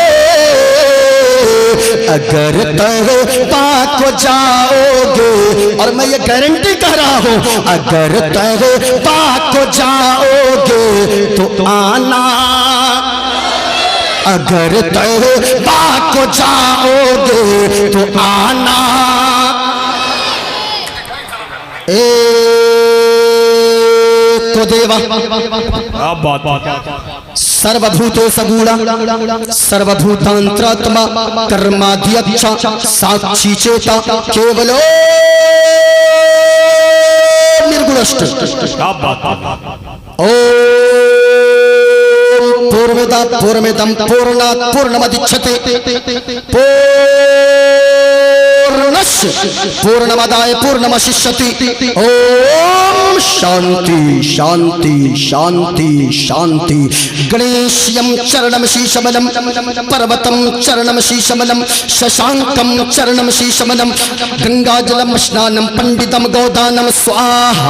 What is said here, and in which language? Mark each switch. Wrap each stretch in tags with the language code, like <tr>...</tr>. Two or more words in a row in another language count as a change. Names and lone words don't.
<ur>اگر توبہ کو جاؤ گے, اور میں یہ گارنٹی کہہ رہا ہوں, اگر توبہ کو جاؤ گے تو آنا. اگر توبہ کو جاؤ گے تو آنا.</ur> <sa>एको देवः ಸರ್ವಭೂತೋ ಸಗೂಢ ಸರ್ವಭೂತಾಂತರಾತ್ಮ ಕರ್ಮಾಧ್ಯಕ್ಷ ಸಾಕ್ಷಿ ಚೇತ ಕೇವಲೋ ನಿರ್ಗುಣಶ್ಚ. ಓಂ ಪೂರ್ಣದ ಪೂರ್ಣಮಿದಂ ಪೂರ್ಣಾತ್ ಪೂರ್ಣಮದಿಚ್ಯತೆ पूर्णस्य पूर्णमदाय पूर्णमशिष्यति. ओम शांति शांति शांति शांति. गणेशयं चरणं शीशमलं पर्वतं चरणं शीशमलं शशांकं चरणं शीशमलं गंगाजलं स्नानं पंडितं गोदानं स्वाहा.</sa>